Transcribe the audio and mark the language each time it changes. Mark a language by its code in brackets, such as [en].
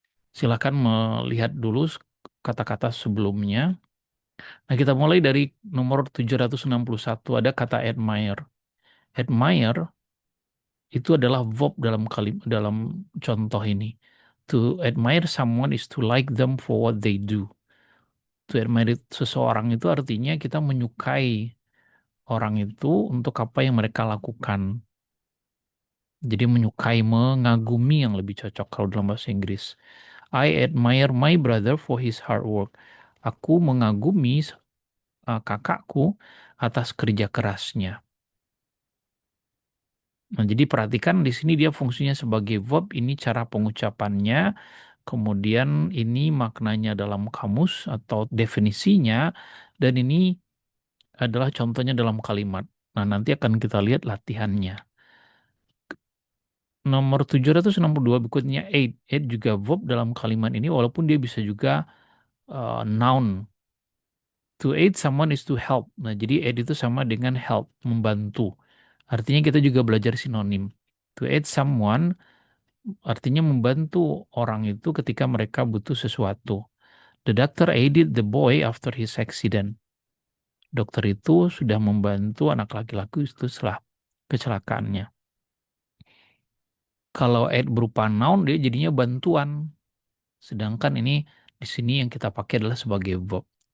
[id] Silakan melihat dulu kata-kata sebelumnya. Nah, kita mulai dari nomor 761, ada kata admire. Admire itu adalah verb dalam dalam contoh ini. [en] To admire someone is to like them for what they do. To admire [id] seseorang itu artinya kita menyukai orang itu untuk apa yang mereka lakukan. Jadi menyukai, mengagumi yang lebih cocok kalau dalam bahasa Inggris. [en] I admire my brother for his hard work. [id] Aku mengagumi kakakku atas kerja kerasnya. Nah, jadi perhatikan di sini dia fungsinya sebagai verb, ini cara pengucapannya, kemudian ini maknanya dalam kamus atau definisinya, dan ini adalah contohnya dalam kalimat. Nah, nanti akan kita lihat latihannya. Nomor 762 berikutnya aid. Aid juga verb dalam kalimat ini walaupun dia bisa juga noun. [en] To aid someone is to help. [id] Nah, jadi aid itu sama dengan help, membantu. Artinya kita juga belajar sinonim. [en] To aid someone [id] artinya membantu orang itu ketika mereka butuh sesuatu. [en] The doctor aided the boy after his accident. [id] Dokter itu sudah membantu anak laki-laki itu setelah kecelakaannya. Kalau aid berupa noun, dia jadinya bantuan. Sedangkan ini di sini yang kita pakai adalah sebagai verb.